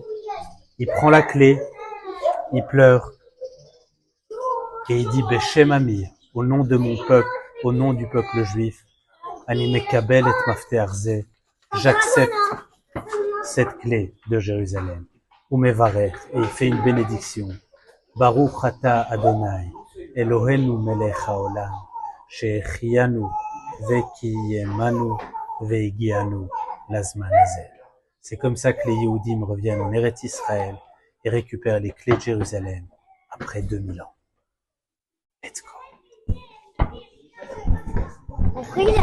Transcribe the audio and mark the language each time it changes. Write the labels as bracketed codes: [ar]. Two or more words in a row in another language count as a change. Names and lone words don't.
[fr] Il prend la clé, il pleure, et il dit, [he] בשם עמי, [fr] au nom de mon peuple, au nom du peuple juif, [he] אני מקבל את מפתח זה, [fr] j'accepte cette clé de Jérusalem. Umevarech, et il fait une bénédiction. [he] ברוך אתה אדני, אלוהינו מלך העולם, שהחיינו וקיימנו והגיענו לזמן הזה. [fr] C'est comme ça que les Yehudim reviennent en Eretz Israël et récupèrent les clés de Jérusalem après 2000 ans. [en] Let's go.